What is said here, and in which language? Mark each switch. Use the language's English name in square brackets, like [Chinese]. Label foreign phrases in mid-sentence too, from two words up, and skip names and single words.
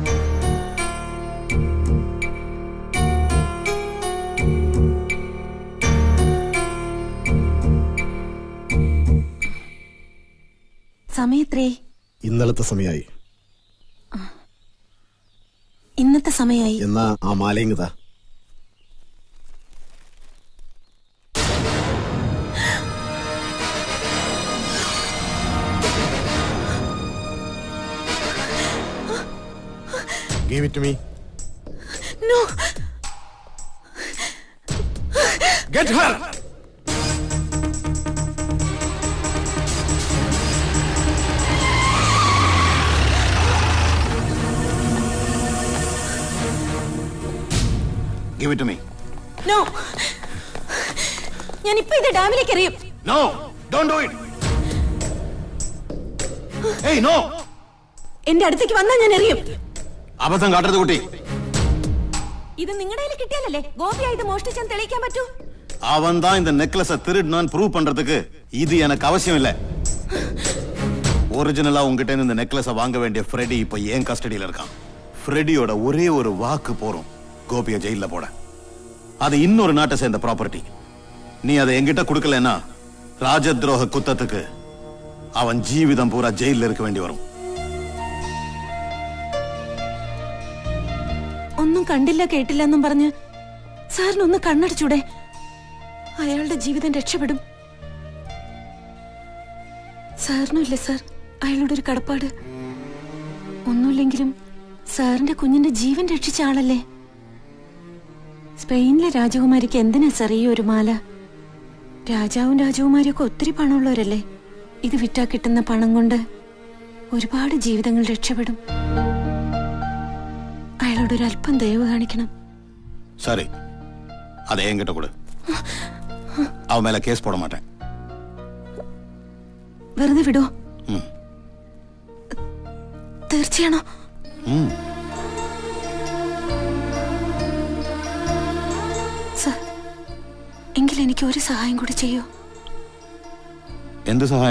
[Malayalam] സമയത്രേ? ഇന്നലത്തെ സമയായി. ഇന്നത്തെ സമയായി. എന്നാ ആ മാലയിങ്ങതാ. [English] Give it to me. No. Get her. Give it to me. No. [Malayalam] ഞാൻ ഇപ്പൊ ഇത് ഡാമിലേക്ക് എറിയും. [English] No, don't do it. Hey, no. [Malayalam] എന്റെ അടുത്തേക്ക് വന്നാ ഞാൻ എറിയും. അബദ്ധം കാട്ടരുത് കുട്ടി. ഇത് നിങ്ങളുടെ കയ്യിൽ കിട്ടിയാലല്ലേ ഗോപിയാ ഇത് മോഷ്ടിച്ചാൻ തെളിയിക്കാൻ പറ്റൂ. [Tamil] அவன் தான் இந்த நெக்லஸை திருடினான் ப்ரூவ் பண்றதுக்கு இது எனக்கு அவசியம் இல்ல. ஒரிஜினலா உங்ககிட்ட இந்த நெக்லஸை வாங்க வேண்டிய ஃப்ரெடி இப்ப ஏன் கஸ்டடியில இருக்கான். ஃப்ரெடியோட ஒரே ஒரு வாக்கு போறோம் கோபியை ஜெயில போட. அது இன்னொரு நாட்டை சேர்ந்த ப்ராப்பர்ட்டி. நீ அதை என்கிட்ட கொடுக்கலன்னா ராஜத்ரோக குத்தத்துக்கு அவன் ஜீவிதம் பூரா ஜெயில இருக்க வேண்டி வரும். [Malayalam] ഒന്നും കണ്ടില്ല കേട്ടില്ല എന്നും പറഞ്ഞ് സാറിനൊന്ന് കണ്ണടച്ചൂടെ? അയാളുടെ ജീവിതം രക്ഷപ്പെടും. സാറിനുമില്ലേ സാർ അയാളോടൊരു കടപ്പാട്? ഒന്നുമില്ലെങ്കിലും സാറിന്റെ കുഞ്ഞിന്റെ ജീവൻ രക്ഷിച്ച ആളല്ലേ. സ്പെയിനിലെ രാജകുമാരിക്ക് എന്തിനാ സാർ ഈ ഒരു മാല? രാജാവും രാജകുമാരിയൊക്കെ ഒത്തിരി പണമുള്ളവരല്ലേ. ഇത് വിറ്റാ കിട്ടുന്ന പണം കൊണ്ട് ഒരുപാട് ജീവിതങ്ങൾ രക്ഷപ്പെടും. അയാളോടൊരു അല്പം ദയവ് കാണിക്കണം. [Tamil] சரி அதை என்கிட்ட கொடு. அவன் மேல கேஸ் போட மாட்டேன். [Malayalam] വെറുതെ വിടോ? തീർച്ചയാണോ? സർ എങ്കിൽ എനിക്ക് ഒരു സഹായം കൂടി ചെയ്യോ? എന്ത് സഹായം?